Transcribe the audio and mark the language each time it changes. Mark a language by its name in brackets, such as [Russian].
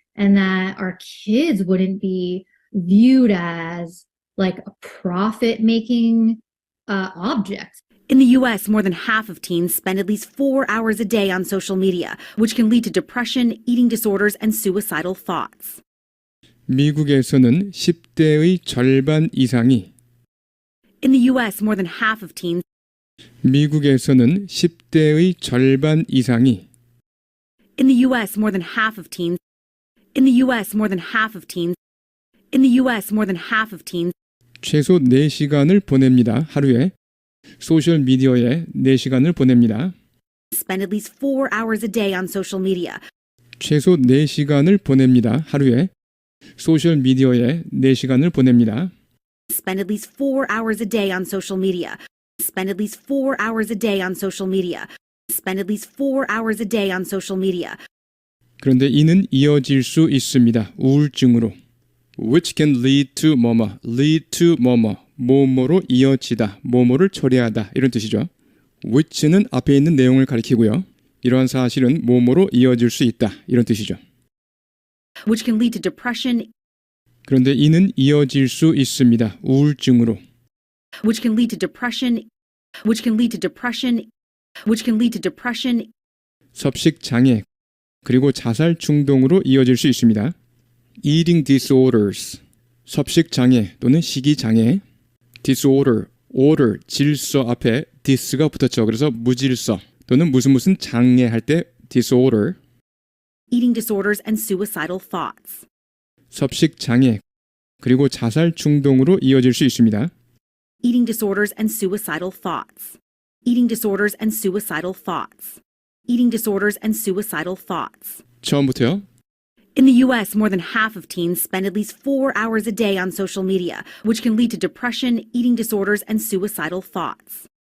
[English] and that our kids wouldn't be viewed as like a profit making object. In the U.S., more than half of teens spend at least 4 hours a day on social media, which can lead to depression, eating disorders, and suicidal thoughts. [Korean] 미국에서는 10대의 절반 이상이 [English] In the U.S., more than half of teens [Korean] 미국에서는 10대의 절반 이상이 [English] In the U.S., more than half of teens In the U.S., more than half of teens In the U.S., more than half of teens [Korean] 최소 4시간을 보냅니다. 하루에 소셜 미디어에 4시간을 보냅니다. [English] spend at least 4 hours a day on social media, [Korean] 최소 4시간을 보냅니다. 하루에 소셜 미디어에 4시간을 보냅니다. [English] spend at least 4 hours a day on social media, spend at least 4 hours a day on social media, spend at least 4 hours a day on social media. [Korean] 그런데 이는 이어질 수 있습니다. 우울증으로. [English] which can lead to [Korean] 뭐뭐, lead to 뭐뭐, 뭐뭐로 이어지다, 뭐뭐를 초래하다 이런 뜻이죠. which는 앞에 있는 내용을 가리키고요. 이러한 사실은 뭐뭐로 이어질 수 있다 이런 뜻이죠. [English] Which can lead to depression, [Korean] 그런데 이는 이어질 수 있습니다. 우울증으로. [English] which can lead to depression, which can lead to depression, which can lead to depression, [Korean] 섭식 장애 그리고 자살 충동으로 이어질 수 있습니다. eating disorders, 섭식 장애 또는 식이 장애, disorder, order, 질서 앞에 dis가 붙었죠. 그래서 무질서 또는 무슨 장애 할 때 disorder, [English] eating disorders, and suicidal thoughts. [Korean] 섭식 장애 그리고 자살 충동으로 이어질 수 있습니다. [English] Eating disorders and suicidal thoughts. Eating disorders and suicidal thoughts. Eating disorders and suicidal thoughts. [Korean] 처음부터요. [English] In the U.S., more than half of teens spend at least 4 hours a day on social media, which can lead to depression, eating disorders, and suicidal thoughts.